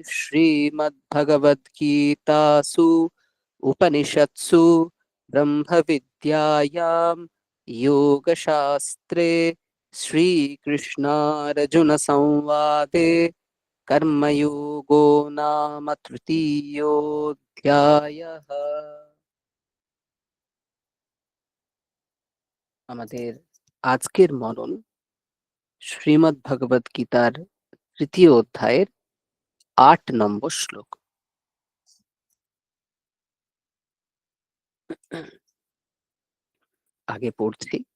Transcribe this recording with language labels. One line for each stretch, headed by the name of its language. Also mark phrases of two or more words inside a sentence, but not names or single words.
Sanskrit: श्रीमद्भगवद्गीतासु उपनिषत्सु ब्रह्मविद्यायां योगशास्त्रे श्रीकृष्णार्जुनसंवादे कर्मयोगो नाम तृतीयोऽध्यायः।
Bangla: আমাদের আজকের মনন শ্রীমদ্ ভগবদ গীতার তৃতীয় অধ্যায়ের ৮ নম্বর শ্লোক। আগে পড়ছি।